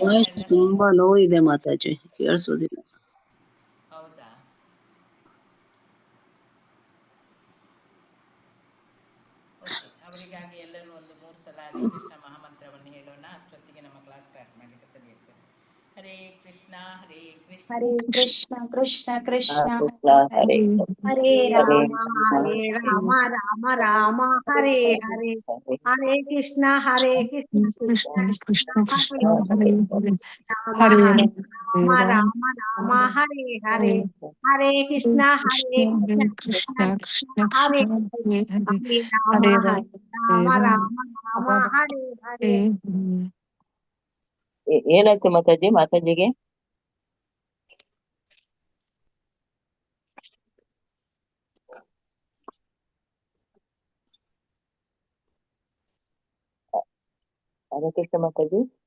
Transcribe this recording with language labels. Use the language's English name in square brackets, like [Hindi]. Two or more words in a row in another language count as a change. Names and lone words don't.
[Kannada] ವಾಯ್ಸ್ ತುಂಬಾ ಲೋ ಇದೆ ಮಾತಾಜಿ, ಕೇಳಿಸೋದಿಲ್ಲ. ಹೌದಾ? ಓಕೆ, ಅವರಿಗಾಗಿ ಎಲ್ಲರೂ ಒಂದು 3 ಸಲ ಹರೇ ಕೃಷ್ಣ ಮಹಾಮಂತ್ರವನ್ನು ಹೇಳೋಣ. ಅಷ್ಟೊತ್ತಿಗೆ ನಮ್ಮ [English] class start [Kannada] ಮಾಡಲಿಕ್ಕೆ ಸರಿ ಇರ್ತದೆ. [Sanskrit] ಹರೇ ಕೃಷ್ಣ ಹರೇ ಕೃಷ್ಣ ಹರೇ ಕೃಷ್ಣ ಕೃಷ್ಣ ಕೃಷ್ಣ ಹರೇ ಹರೇ ರಾಮ ಹರೇ ರಾಮ ರಾಮ ರಾಮ ಹರೇ ಹರೇ ಹರೇ ಕೃಷ್ಣ ಕೃಷ್ಣ ಕೃಷ್ಣ ಕೃಷ್ಣ ಹರೇ ಹರೇ ರಾಮ ಹರೇ ಹರೇ ಹರೇ ರಾಮ ರಾಮ ಹರೇ ಹರೇ ಹರೇ ಕೃಷ್ಣ ಕೃಷ್ಣ ಹರೇ ಕೃಷ್ಣ ಕೃಷ್ಣ ಹರೇ ಕೃಷ್ಣ ಹರೇ ಹರೇ ಹರೇ ರಾಮ ಹರೇ ಹರೇ ರಾಮ ರಾಮ ರಾಮ ಹರೇ ಹರೇ. [Kannada] ಏನಾಯ್ತು ಮಾತಾಜಿ? ಮಾತಾಜಿಗೆ ಹರೇ ಕೃಷ್ಣ ಮಾತಾಜಿ.